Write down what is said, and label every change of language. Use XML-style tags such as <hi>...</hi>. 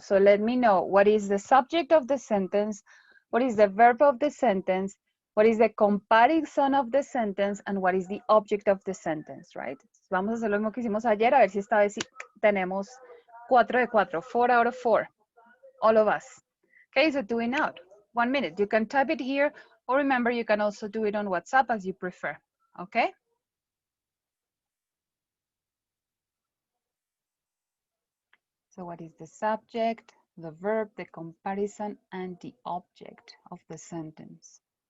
<en>So let me know what is the subject of the sentence, what is the verb of the sentence, what is the comparison of the sentence, and what is the object of the sentence, right?</en> <es>Vamos a hacer lo mismo que hicimos ayer, a ver si esta vez sí tenemos 4 de 4,</es> <en>4 out of 4, all of us. Okay, so do it now. 1 minute. You can type it here, or remember, you can also do it on WhatsApp as you prefer, okay? So what is the subject, the verb, the comparison, and the object of the sentence?</en>